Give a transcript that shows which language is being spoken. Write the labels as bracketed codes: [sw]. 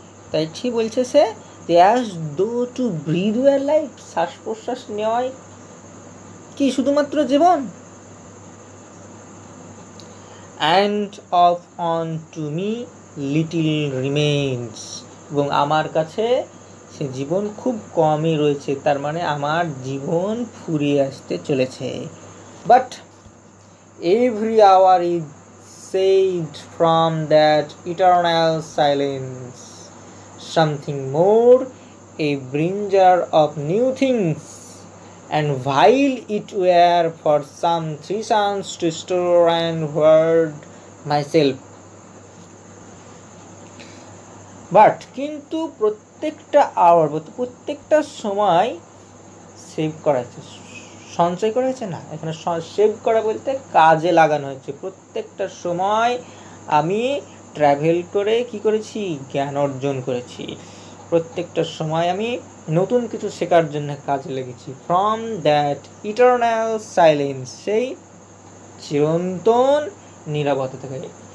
[bn] তাই ঠিক বলছে সে, [en] as though to breathe were life, [bn] শ্বাস প্রশ্বাস নেওয়াই কি শুধুমাত্র জীবন। [en] and of unto me little remains, [bn] এবং আমার কাছে সে জীবন খুব কমই রয়েছে, তার মানে আমার জীবন ফুরিয়ে আসতে চলেছে। [en] but every hour is saved from that eternal silence, something more, a bringer of new things, and while it were for some 3 suns to store and word myself, [bn] but কিন্তু প্রত্যেকটা আওয়ার, প্রত্যেকটা সময় সেভ করা হয়েছে, সঞ্চয় করা হয়েছে না, এখানে সেভ করা বলতে কাজে লাগানো হয়েছে। প্রত্যেকটা সময় আমি ট্রাভেল করে কি করেছি, জ্ঞান অর্জন করেছি, প্রত্যেকটা সময় আমি নতুন কিছু শেখার জন্য কাজে লেগেছি। [en] from that eternal silence, [bn] সেই চিরন্তন নীরবতা থেকে।